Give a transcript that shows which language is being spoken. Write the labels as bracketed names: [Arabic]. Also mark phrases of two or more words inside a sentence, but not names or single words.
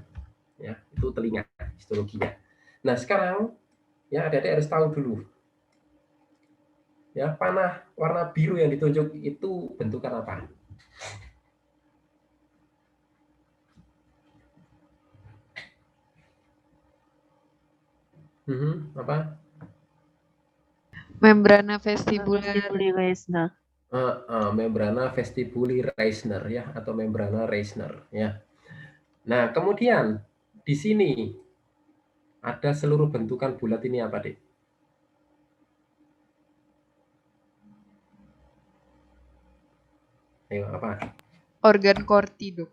[Indonesian] Ya, itu telinga histologinya. Nah, sekarang ya adik-adik harus tahu dulu. Ya, panah warna biru yang ditunjuk itu bentukan apa? Apa? [Latin] Membrana vestibular. Vestibuli Reisner. Membrana vestibuli Reisner ya, atau membrana Reisner ya. [Indonesian] Nah, kemudian di sini ada seluruh bentukan bulat ini apa, Dik? Ayo, apa? Organ corti, Dok.